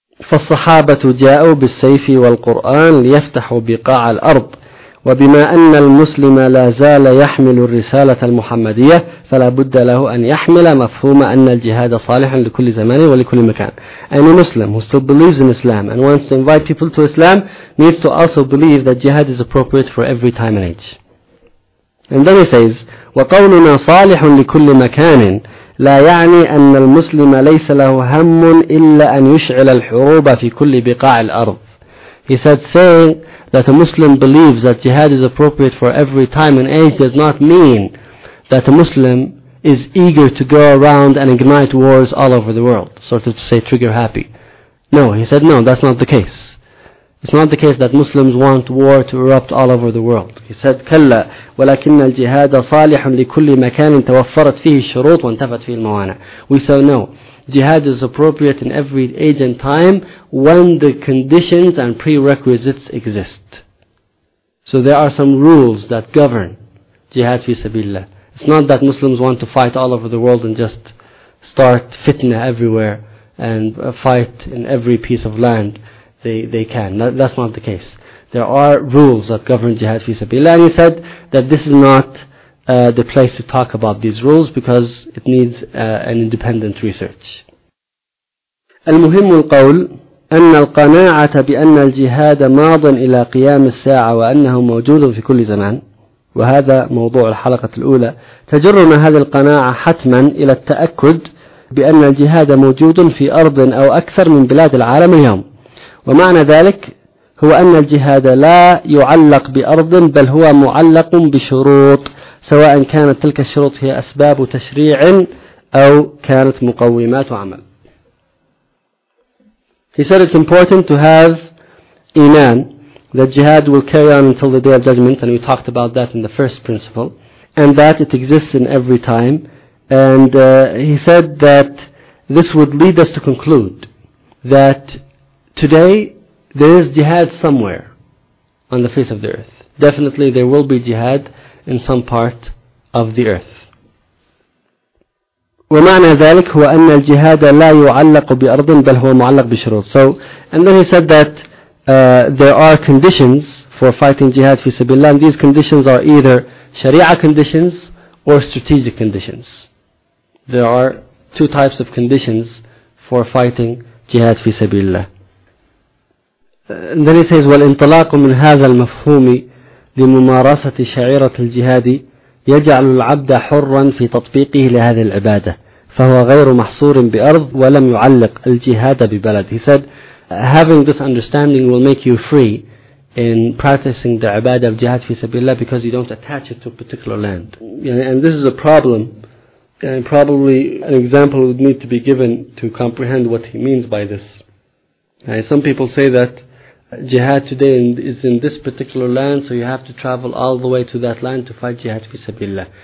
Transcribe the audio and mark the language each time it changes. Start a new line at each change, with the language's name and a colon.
Arabic: فَالصَّحَابَةُ جَاءُوا بِالسَّيْفِ وَالْقُرْآنِ لِيَفْتَحُوا بِقَاعَ الْأَرْضِ وَبِمَا أَنَّ الْمُسْلِمَ لَا زَالَ يَحْمِلُ الرِّسَالَةَ الْمُحَمَّدِيَةِ فَلَا بُدَّ لَهُ أَنْ يَحْمِلَ مَفْهُومَ أَنَّ الْجِهَادَ صَالِحٌ لِكُلِّ زَمَانٍ وَلِكُلِّ مَكَانٍ.
English: Any Muslim who still believes in Islam and wants to invite people to Islam needs to also believe that jihad is appropriate for every time and age. And then he says,
Arabic: وَقَوْلُنَا صَالِحٌ لِكُلِّ مَكَانٍ لا يعني أن المسلم ليس له هم إلا أن يشعل الحروب في كل بقاع الأرض.
English: He said, saying that a Muslim believes that jihad is appropriate for every time and age does not mean that a Muslim is eager to go around and ignite wars all over the world, sort of to say trigger happy. No, he said, no, that's not the case. It's not the case that Muslims want war to erupt all over the world. He said,
Arabic: كلا ولكن الجهاد صالح لكل مكان توفرت فيه الشروط وانتفت فيه الموانع.
English: We say no. Jihad is appropriate in every age and time when the conditions and prerequisites exist. So there are some rules that govern jihad fi sabilillah. It's not that Muslims want to fight all over the world and just start fitna everywhere and fight in every piece of land. They can. That's not the case. There are rules that govern jihad fi sabilillah. And he said that this is not the place to talk about these rules because it needs an independent research.
Arabic: المهم القول أن القناعة بأن الجهاد ماض إلى قيام الساعة وأنه موجود في كل زمان وهذا موضوع الحلقة الأولى تجرنا هذه القناعة حتما إلى التأكد بأن الجهاد موجود في أرض أو أكثر من بلاد العالم اليوم. ومعنى ذلك هو أن الجهاد لا يعلق بأرض بل هو معلق بشروط سواء كانت تلك الشروط هي أسباب تشريع أو كانت مقومات عمل.
English: He said it's important to have iman that jihad will carry on until the day of judgment, and we talked about that in the first principle, and that it exists in every time. And he said that this would lead us to conclude that today, there is jihad somewhere on the face of the earth. Definitely, there will be jihad in some part of the earth.
Arabic: ومعنى ذلك هو أن الجهاد لا يعلق بأرض بل هو معلق بشروط.
English: So, and then he said that there are conditions for fighting jihad في سبيل الله. These conditions are either شريعة conditions or strategic conditions. There are two types of conditions for fighting jihad في سبيل الله.
Arabic: And then he says, والانطلاق من هذا المفهوم لممارسة شعيرة الجهاد يجعل العبد حرا في تطبيقه لهذه العبادة فهو غير محصور بأرض ولم يعلق الجهاد ببلد.
English: He said, having this understanding will make you free in practicing the ibadah of jihad fi sabilillah because you don't attach it to a particular land. And this is a problem, and probably an example would need to be given to comprehend what he means by this. And some people say that jihad today is in this particular land, so you have to travel all the way to that land to fight jihad fi sabilillah.